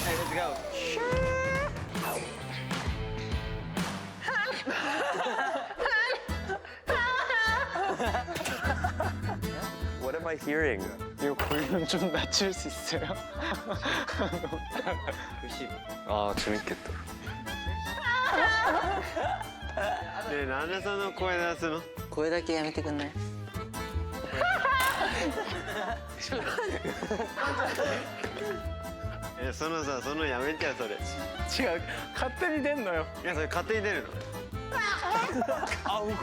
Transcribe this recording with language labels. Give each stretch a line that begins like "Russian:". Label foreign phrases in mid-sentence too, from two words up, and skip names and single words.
English: What am I hearing?
Korean: 이거 볼륨 좀 낮출 수 있어요? 아 재밌겠다. 네,
Japanese: なんでその声出すの？声だけやめてくんない？そのさ、そのやめてよそれ。違う勝手に出んのよいやそれ勝手に出るの。